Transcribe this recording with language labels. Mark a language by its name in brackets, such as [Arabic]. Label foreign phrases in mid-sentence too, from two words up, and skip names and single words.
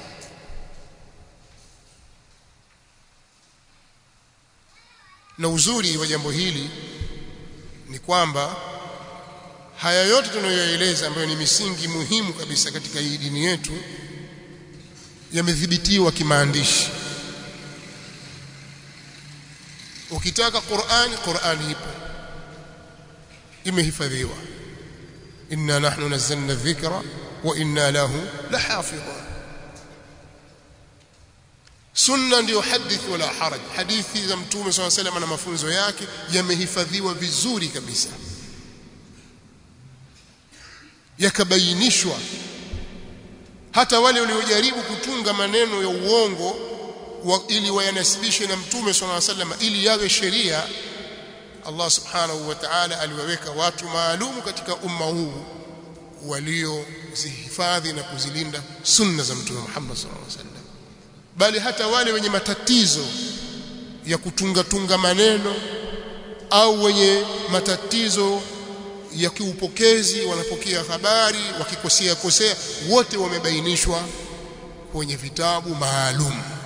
[Swahili] Na uzuri wa jambo hili ni kwamba haya yote tunayoeleza ambayo ni misingi muhimu kabisa katika hii dini yetu yamedhibitiwa kimaandishi. Ukitaka Qur'an ipo, imehifadhiwa. [Arabic] إنا نحن نزلنا الذكر وإنا له لحافظون. [Swahili] Sunna ndio hadith [Arabic] ولا حرج. [Swahili] Hadithi za Mtume [Arabic] صلى الله عليه وسلم [Swahili] na mafunzo yake yamehifadhiwa vizuri kabisa, yakabainishwa. Hata wale waliojaribu kutunga maneno ya uongo ili wayanasibishe na Mtume [Arabic] صلى الله عليه وسلم [Swahili] ili yawe sheria, Allah [Arabic] سبحانه وتعالى [Swahili] aliwaweka watu maalumu katika umma huu waliozihifadhi na kuzilinda sunna za Mtume Muhammad [Arabic] صلى الله عليه وسلم. [Swahili] Bali hata wale wenye matatizo ya kutunga maneno au wenye matatizo ya kiupokezi, wanapokea habari wakikosea wote wamebainishwa kwenye vitabu maalum.